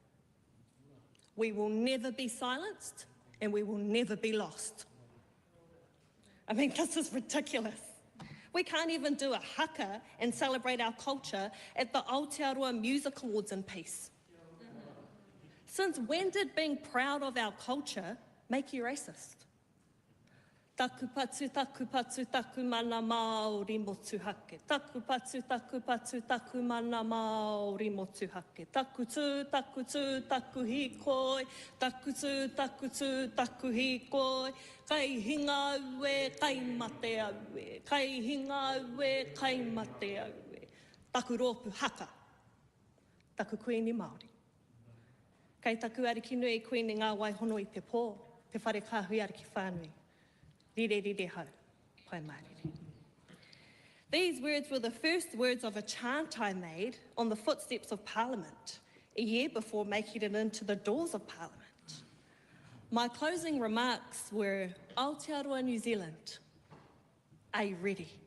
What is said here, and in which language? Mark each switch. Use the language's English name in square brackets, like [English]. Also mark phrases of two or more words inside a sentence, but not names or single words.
[English] We will never be silenced and we will never be lost. I mean, this is ridiculous. We can't even do a haka and celebrate our culture at the Aotearoa Music Awards in peace. Since when did being proud of our culture make you racist? [Māori] Taku patu, taku mana Māori motu hake. Taku patu, taku mana Māori motu hake. Taku tū, taku hikoi. Taku tū, taku hikoi. Kai hinga ue, kai mate aue. Kai hinga ue, kai mate aue. Taku rōpu haka. Taku kuini Māori. Kai taku ariki nui kuini ngā waihono I te pō. Te whare kāhui ariki whānui. Rire rire hau, pai marire. [English] These words were the first words of a chant I made on the footsteps of Parliament, a year before making it into the doors of Parliament. My closing remarks were, Aotearoa New Zealand, are you ready?